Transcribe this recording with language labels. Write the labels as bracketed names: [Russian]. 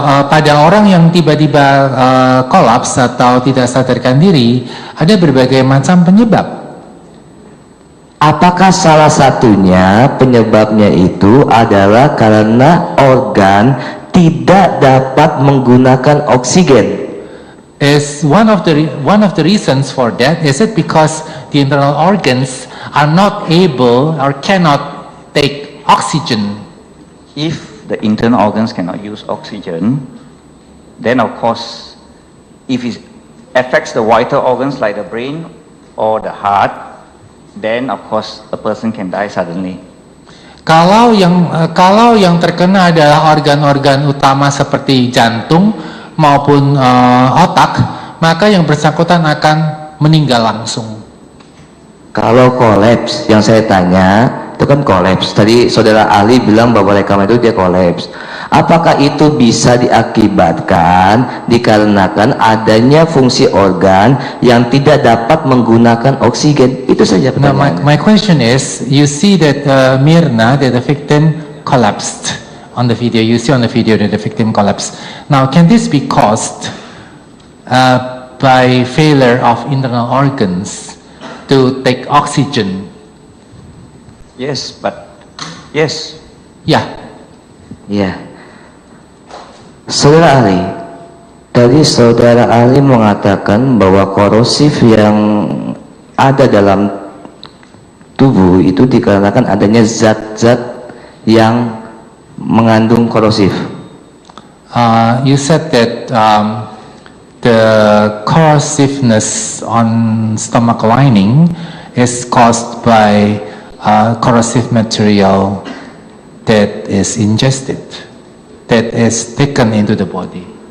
[Indonesian] Pada orang yang tiba-tiba kolaps atau tidak sadarkan diri, ada berbagai macam penyebab. Apakah salah satunya penyebabnya itu adalah karena organ tidak dapat menggunakan oksigen? [English] Is one of the reasons for that, is it because the internal organs are not able or cannot take oxygen? If the internal organs cannot use oxygen, then of course, if it affects the vital organs like the brain or the heart, then of course a person can die suddenly. [Indonesian] Kalau yang terkena adalah organ-organ utama seperti jantung maupun otak, maka yang bersangkutan akan meninggal langsung. Kalau kolaps, yang saya tanya, itu kan kolaps. Tadi saudara ahli bilang bahwa rekaman itu dia kolaps. Apakah itu bisa diakibatkan dikarenakan adanya fungsi organ yang tidak dapat menggunakan oksigen? Itu saja [English] Now [Indonesian] pertanyaan. [English] my question is, you see that Mirna, that the victim collapsed on the video. You see on the video that the victim collapsed. Now, can this be caused by failure of internal organs to take oxygen? Yes, but yes, [Indonesian] Ya, Ya, saudara ahli, tadi saudara ahli mengatakan bahwa korosif yang ada dalam tubuh itu dikarenakan adanya zat-zat yang mengandung korosif. [English] you said that the corrosiveness on stomach lining is caused by corrosive material that is ingested, that is taken into the body.